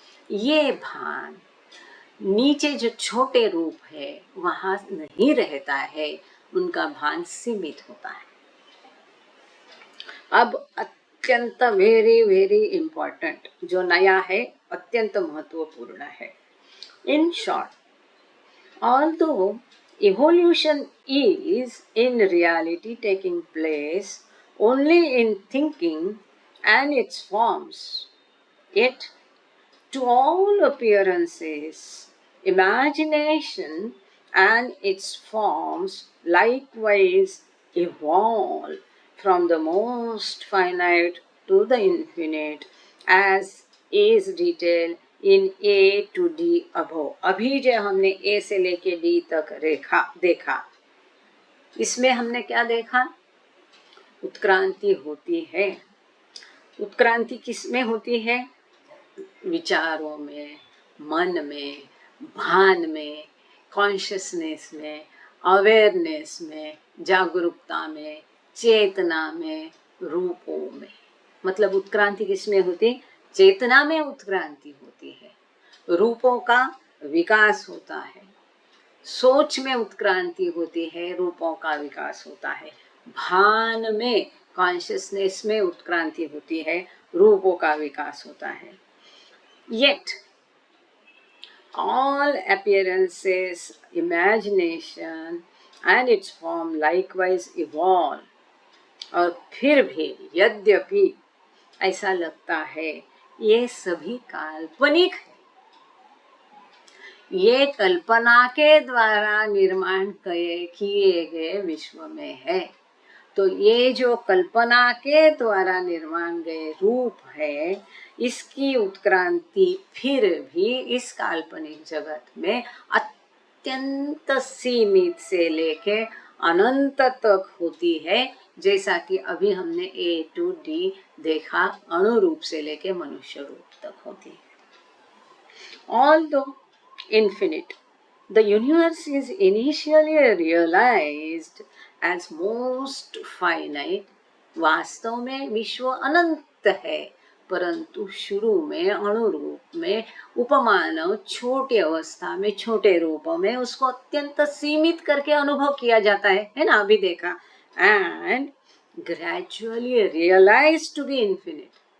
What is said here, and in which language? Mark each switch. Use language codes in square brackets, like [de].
[hi] ये भान नीचे जो छोटे रूप है वहाँ नहीं रहता है, उनका भान सीमित होता है। अब अत्यंत [en] very very important [hi] जो नया है, अत्यंत महत्वपूर्ण है। In short, [en] although evolution is in reality taking place only in thinking and its forms, yet to all appearances, imagination and its forms likewise evolve from the most finite to the infinite, as is detailed in A to D above. [hi] अभी जो हमने ए से लेके D तक रेखा देखा, इसमें हमने क्या देखा? उत्क्रांति होती है। उत्क्रांति किस में होती है? विचारों में, मन में, भान में, कॉन्शियसनेस में, अवेयरनेस में, जागरूकता में, चेतना में, रूपों में। मतलब उत्क्रांति किसमें होती? चेतना में उत्क्रांति होती है, रूपों का विकास होता है, सोच में उत्क्रांति होती है, रूपों का विकास होता है, भान में, कॉन्शियसनेस में उत्क्रांति होती है, रूपों का विकास होता है। [en] Yet all appearances, imagination and its form likewise evolve। [hi] और फिर भी यद्यपि ऐसा लगता है ये सभी काल्पनिक है, ये कल्पना के द्वारा निर्माण किए गए विश्व में है। तो ये जो कल्पना के द्वारा निर्माण गए रूप है, इसकी उत्क्रांति फिर भी इस काल्पनिक जगत में अत्यंत सीमित से लेके अनंत तक होती है। जैसा कि अभी हमने ए टू डी देखा, अणु रूप से लेके मनुष्य रूप तक होती है। [en] Although infinite, the universe is initially realized as most finite। [hi] वास्तव में विश्व अनंत है, परंतु शुरू में अणु रूप में उपमानव छोटे अवस्था में, छोटे रूपों में उसको अत्यंत सीमित करके अनुभव किया जाता है ना, अभी देखा। [en] And gradually realise to be infinite.